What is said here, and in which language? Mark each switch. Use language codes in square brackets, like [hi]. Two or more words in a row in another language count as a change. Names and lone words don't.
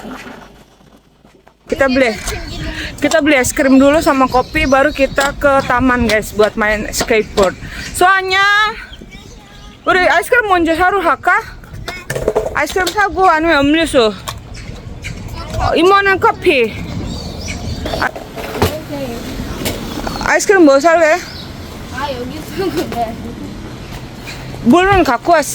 [id] Kita beli es krim dulu sama kopi, baru kita ke taman guys buat main skateboard. [ko] Soalnya 우리 아이스크림 먼저 사러 갈까? 아이스크림 사고 아니면 음료수? 이모는 커피. 아이스크림 뭐 살래? 아, 여기 있었는데. 물은 갖고 왔어?